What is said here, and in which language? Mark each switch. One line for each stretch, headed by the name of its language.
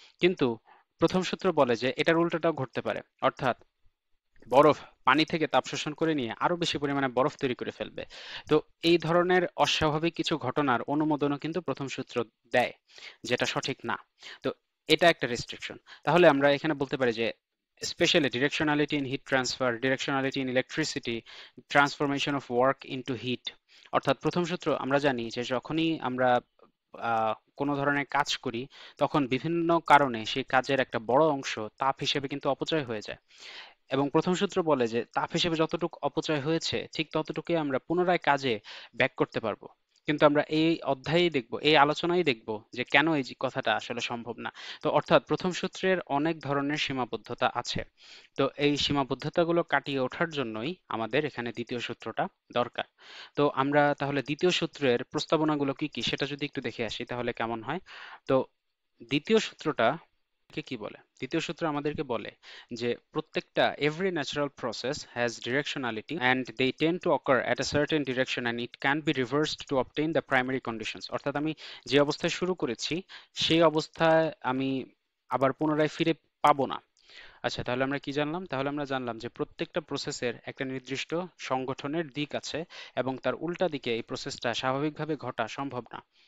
Bangla: কিন্তু প্রথম সূত্র বলে যে এটার উল্টোটাও ঘটতে পারে, অর্থাৎ বরফ পানি থেকে তাপ শোষণ করে নিয়ে আরো বেশি পরিমাণে বরফ তৈরি করে ফেলবে। তো এই ধরনের অস্বাভাবিক কিছু ঘটনার অনুমোদনও কিন্তু প্রথম সূত্র দেয়, যেটা সঠিক না। তো এটা একটা রেস্ট্রিকশন। তাহলে আমরা এখানে বলতে পারি যে
English: especially directionality in heat transfer, directionality in electricity, transformation of work into heat।
Bangla: অর্থাৎ প্রথম সূত্র আমরা জানি যে যখনই আমরা কোনো ধরনের কাজ করি তখন বিভিন্ন কারণে সেই কাজের একটা বড় অংশ তাপ হিসেবে কিন্তু অপচয় হয়ে যায়, এবং প্রথম সূত্র বলে যে তাপ হিসেবে যতটুকু অপচয় হয়েছে ঠিক ততটুকুই আমরা পুনরায় কাজে ব্যাক করতে পারবো। কিন্তু আমরা এই অধ্যায়েই দেখব, এই আলোচনায় দেখব যে কেন এই কথাটা আসলে সম্ভব না। তো অর্থাৎ প্রথম সূত্রের অনেক ধরনের সীমাবদ্ধতা আছে। তো এই সীমাবদ্ধতাগুলো কাটিয়ে ওঠার জন্যই আমাদের এখানে দ্বিতীয় সূত্রটা দরকার। তো আমরা তাহলে দ্বিতীয় সূত্রের প্রস্তাবনাগুলো কি কি সেটা যদি একটু দেখে আসি তাহলে কেমন হয়। তো দ্বিতীয় সূত্রটা কি বলে? দ্বিতীয় সূত্র আমাদেরকে বলে যে প্রত্যেকটা
English: every natural process has directionality and they tend to occur at a certain direction and it can be reversed to obtain the primary conditions।
Bangla: অর্থাৎ আমি যে অবস্থায় শুরু করেছি সেই অবস্থায় আমি আবার পুনরায় ফিরে পাবো না। আচ্ছা, তাহলে আমরা কি জানলাম? তাহলে আমরা জানলাম যে প্রত্যেকটা প্রসেসের একটা নির্দিষ্ট সংগঠনের দিক আছে এবং তার উল্টা দিকে এই প্রসেসটা স্বাভাবিকভাবে ঘটা সম্ভব না।